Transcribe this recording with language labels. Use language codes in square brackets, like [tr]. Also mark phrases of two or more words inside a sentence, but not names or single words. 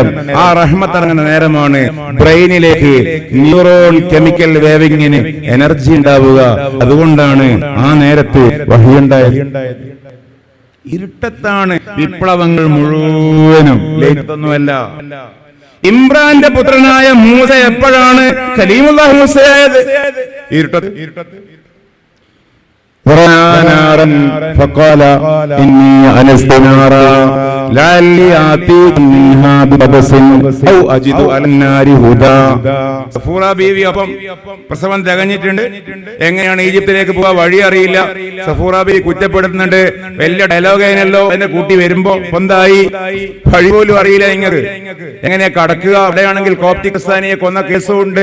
[ml] ആ റഹ്മത്ത് ഇറങ്ങുന്ന നേരമാണ് ബ്രെയിനിലേക്ക് [en] neuron chemical [ml] വേവിങ്ങിന് എനർജി ഉണ്ടാവുക. അതുകൊണ്ടാണ് ആ നേരത്ത് വഹ്യുണ്ടായത്. ഇരുട്ടത്താണ് വിപ്ലവങ്ങൾ മുഴുവനും, ലേറ്റൊന്നുമല്ല. ഇമ്രാന്റെ പുത്രനായ മൂസ എപ്പോഴാണ് കലീമുല്ലാഹി മൂസയായത്? ഇരുട്ടത്ത്. [ar] فقال إني أنست نارا لعلي آتيكم منها بقبس أو أجد على النار هدى. [ml] സഫൂറ ബീവി അപ്പം പ്രസവം തികഞ്ഞിട്ടുണ്ട്. എങ്ങനെയാണ് ഈജിപ്തിലേക്ക് പോവാ വഴി അറിയില്ല. സഫൂറ ബീവി കുറ്റപ്പെടുത്തുന്നുണ്ട്. വലിയ ഡയലോഗേനല്ലോ എന്നെ കൂട്ടി വരുമ്പോ എന്തായി വഴി പോലും അറിയില്ല. എങ്ങനെയാ കടക്കുക? അവിടെയാണെങ്കിൽ കോപ്റ്റിക് ക്രിസ്ത്യാനിയെ കൊന്ന കേസുണ്ട്.